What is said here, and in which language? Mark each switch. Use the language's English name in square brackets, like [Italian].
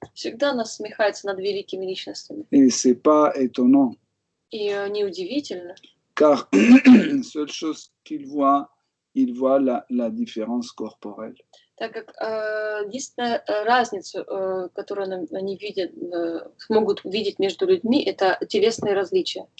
[Russian] всегда насмехается над великими личностями. [French] Et c'est pas étonnant. [Russian] И неудивительно. [French] Car seule chose qu'ils voient, ils voient la différence corporelle. [Russian] Так как единственная разница, которую они видят, могут видеть между людьми, это телесные различия.